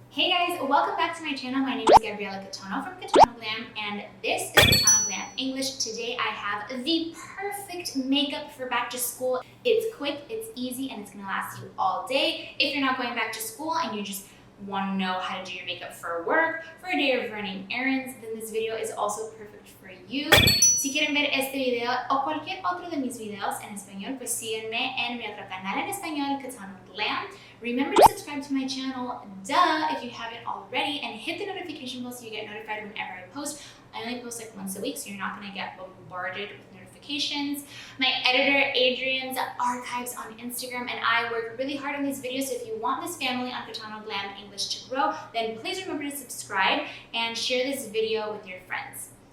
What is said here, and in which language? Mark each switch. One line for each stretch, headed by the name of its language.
English: Hey guys, welcome back to my channel. My name is CATANO from CATANO GLAM, and this is CATANO GLAM English. Today I have the perfect makeup for back to school. It's quick, it's easy, and it's gonna last you all day. If you're not going back to school and you just want to know how to do your makeup for work, for a day of running errands, then this video is also perfect for you.
Spanish: Si quieren ver este video o cualquier otro de mis videos en español, pues síguenme en mi otro canal en español, CATANO GLAM.
English: Remember to subscribe to my channel, if you haven't already, and hit the notification bell so you get notified whenever I post. I only post like once a week, so you're not going to get bombarded with notifications. My editor, Adrian's archives on Instagram, and I work really hard on these videos, so if you want this family on CATANO GLAM English to grow, then please remember to subscribe and share this video with your friends.